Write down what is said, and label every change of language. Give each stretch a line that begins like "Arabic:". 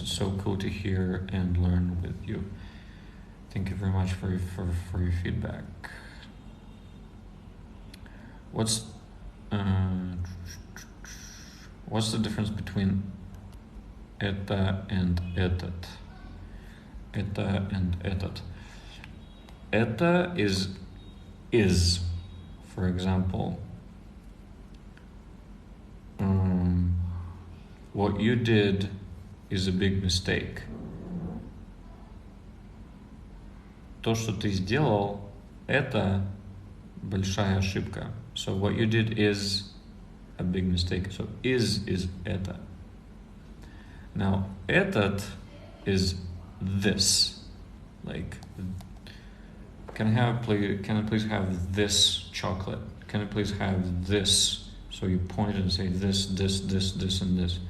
English: It's so cool to hear and learn with you. Thank you very much for your feedback. What's the difference between это and этот? Это and этот. Это is For example, what you did is a big mistake.
Russian: То, что ты сделал, это большая ошибка.
English: So what you did is a big mistake. So is это. Now, этот is this. Like, can I please have this chocolate? Can I please have this? So you point and say this, and this.